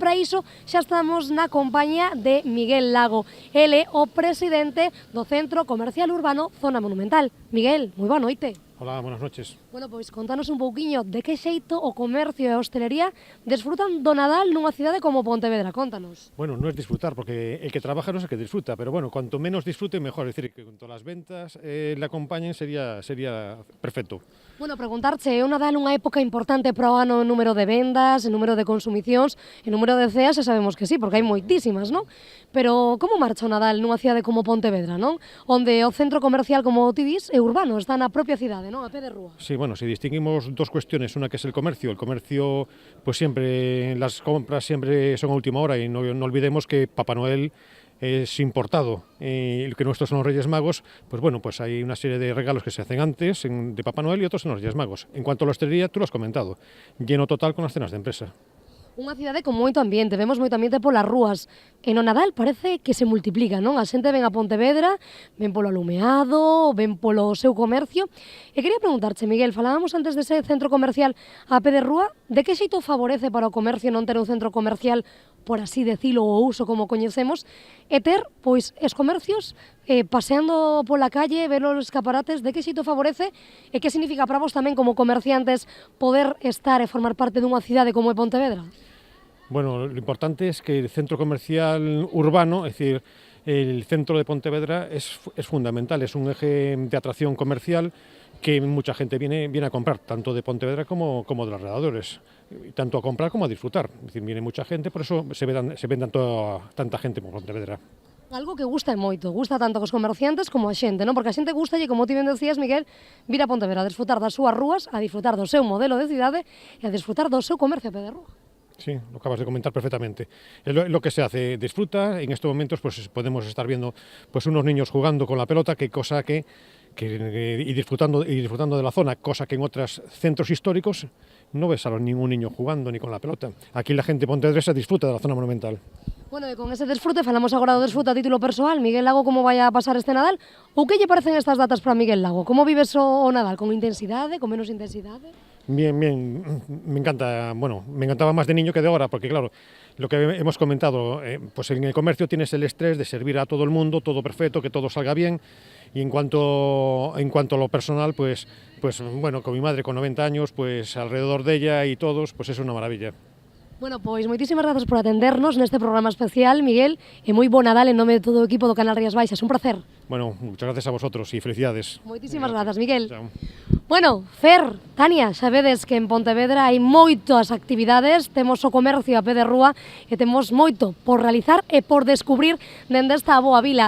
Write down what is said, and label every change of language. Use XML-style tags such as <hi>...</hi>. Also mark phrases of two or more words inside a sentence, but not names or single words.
<gl>Para iso xa estamos na compañía de Miguel Lago. Ele o presidente do Centro Comercial Urbano Zona Monumental. Miguel, moi boa noite.</gl> <es>Hola, buenas noches.</es> <gl>Bueno, pois contanos un pouquiño de que xeito o comercio e a hostelería desfrutan do Nadal nunha cidade como Pontevedra, contanos.</gl> <es>Bueno, no es disfrutar, porque el que trabaja no es el que disfruta, pero bueno, cuanto menos disfrute, mejor. Es decir, que cuanto las ventas le acompañen sería perfecto.</es> <gl>Bueno, preguntarche, é o Nadal unha época importante para o ano en número de vendas, en número de consumicións, en número de ceas, e sabemos que sí, porque hai moitísimas, non? Pero como marcha o Nadal nunha cidade como Pontevedra, non? Onde o centro comercial, como ti dis, é urbano, está na propia cidade, non? A pé de rúa.</gl> <es>Sí, bueno, si distinguimos dos cuestiones, una que es el comercio, pues siempre, las compras siempre son a última hora y no olvidemos que Papá Noel es importado, que nuestros son los Reyes Magos, pues bueno, pues hay una serie de regalos que se hacen antes de Papá Noel y otros en los Reyes Magos. En cuanto a la hostelería, tú lo has comentado, lleno total con las cenas de empresa.</es> <gl>Unha cidade con moito ambiente, vemos moito ambiente polas rúas. E no Nadal parece que se multiplica, non? A xente ven a Pontevedra, ven polo alumeado, ven polo seu comercio. E quería preguntarche, Miguel, falábamos antes dese centro comercial a pé de rúa, de que xeito favorece para o comercio non ter un centro comercial, por así decilo, o uso como coñecemos, e ter, pois, os comercios paseando pola calle, ver os escaparates, de que xeito favorece e que significa para vos tamén como comerciantes poder estar e formar parte dunha cidade como é Pontevedra?</gl> <es>Bueno, lo importante es que el centro comercial urbano, es decir, el centro de Pontevedra es fundamental, es un eje de atracción comercial que mucha gente viene a comprar, tanto de Pontevedra como de los alrededores, tanto a comprar como a disfrutar. Es decir, viene mucha gente, por eso se vendan tanta gente por Pontevedra.</es> <gl>Algo que gusta moito, gusta tanto cos comerciantes como a xente, non? Porque a xente gusta, e como ti ben decías, Miguel, vir a Pontevedra a disfrutar das súas rúas, a disfrutar do seu modelo de cidade e a disfrutar do seu comercio a pé de rúa.</gl> <es>Sí, lo acabas de comentar perfectamente. Es lo que se hace, disfruta. En estos momentos pues podemos estar viendo pues unos niños jugando con la pelota, y disfrutando de la zona, cosa que en otros centros históricos no ves a ningún niño jugando ni con la pelota. Aquí la gente pontevedresa disfruta de la zona monumental.</es> <gl>Bueno, e con ese desfrute, falamos agora do desfrute a título persoal. Miguel Lago, como vai a pasar este Nadal? Ou que lle parecen estas datas para Miguel Lago? Como vives o Nadal? Con intensidade, con menos intensidade?</gl> <es>Bien, me encanta, bueno, me encantaba más de niño que de ahora, porque claro, lo que hemos comentado, pues en el comercio tienes el estrés de servir a todo el mundo, todo perfecto, que todo salga bien, y en cuanto a lo personal, pues bueno, con mi madre con 90 años, pues alrededor de ella y todos, pues es una maravilla.</es> <gl>Bueno, pois moitísimas grazas por atendernos neste programa especial, Miguel, e moi bo Nadal en nome de todo o equipo do Canal Rías Baixas, un placer.</gl> <es>Bueno, muchas gracias a vosotros y felicidades.</es> <gl>Moitísimas grazas, Miguel. Chao. Bueno, Fer, Tania, sabedes que en Pontevedra hai moitas actividades, temos o comercio a pé de rúa e temos moito por realizar e por descubrir dende esta boa vila.</gl>